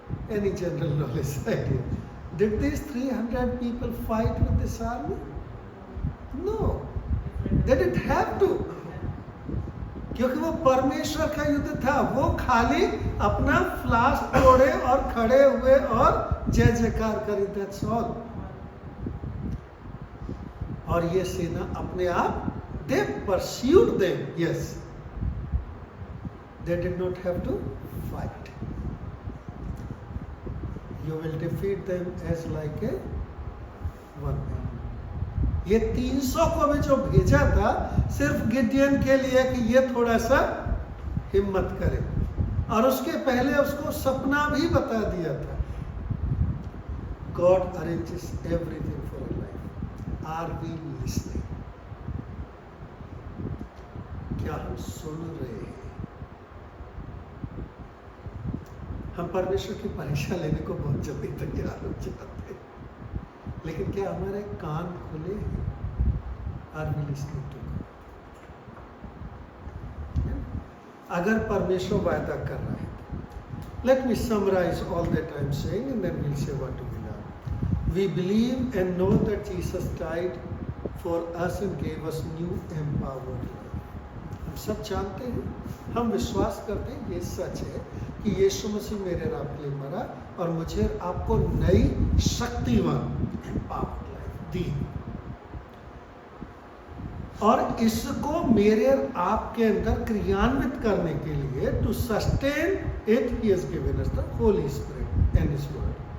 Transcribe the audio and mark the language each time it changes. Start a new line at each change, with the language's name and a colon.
English: Any general knowledge idea, did this 300 people fight with this army? No, they didn't have to,
Hindi: क्योंकि वो परमेश्वर का युद्ध था। वो खाली अपना फ्लास्क तोड़े और खड़े हुए और जय जयकार करी,
English: That's all.
Hindi: और ये सेना अपने आप,
English: they pursued them, yes, they did not have to fight। You will defeat them as like a one man।
Hindi: ये 300 को भी जो भेजा था सिर्फ गिडियन के लिए कि ये थोड़ा सा हिम्मत करे, और उसके पहले उसको सपना भी बता दिया था।
English: God arranges everything for our life। Are we listening?
Hindi: क्या हम सुन रहे हैं? हम परमेश्वर की परीक्षा लेने को बहुत जल्दी तैयार हो जाते हैं, लेकिन क्या हमारे कान खुले हैं?
English: Are we listening to God?
Hindi: अगर परमेश्वर वायदा कर रहा है,
English: let me summarize all that I am saying and then we'll say what we learn। We believe and know that Jesus died for us and gave us new empowered life।
Hindi: हम सब जानते हैं, हम विश्वास करते हैं, ये सच है कि यीशु मसीह मेरे और आपके लिए मरा और मुझे आपको नई शक्तिवान empowered life दी, और इसको मेरे और आपके अंदर क्रियान्वित करने के लिए
English: To sustain it he has given us the Holy Spirit and his word.